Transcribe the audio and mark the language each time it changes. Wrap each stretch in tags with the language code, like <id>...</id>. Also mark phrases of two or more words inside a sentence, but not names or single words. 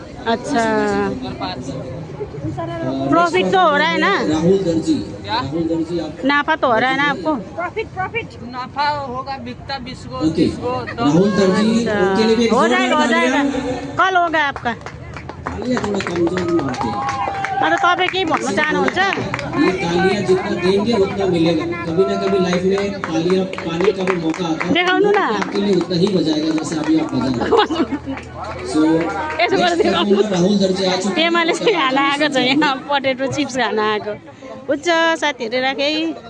<hi>अच्छा प्रॉफिट तो हो रहा है ना राहुल दर्जी क्या नाफा तो हो रहा है ना आपको प्रॉफिट नफा होगा बिकता 20 को ओके 30 को राहुल दर्जी उनके लिए भी हो जाएगा कल होगा आपका तालियां थोड़ा कमजोर मारते हैं</hi> <ne>अन्त तपाईँ केही भन्न चाहनुहुन्छ</ne> <hi>ये तालियां जितना देंगे उतना मिलेगा कभी ना कभी लाइफ में तालियां पाने का भी मौका आता है</hi> <ne>देखाउनु न</ne> <hi>आपके लिए उतना ही बजाएगा जैसे अभी आप बजा रहे सो</hi> <ne>यसो गरेर देखाउनु</ne> <hi>राहुल दर्जी आ चुके</hi> <ne>पेमाले चाहिँ खान आएको छ यहाँ</ne> <en>potato chips</en> <ne>खान आएको हुन्छ साथीहरू राखेँ</ne>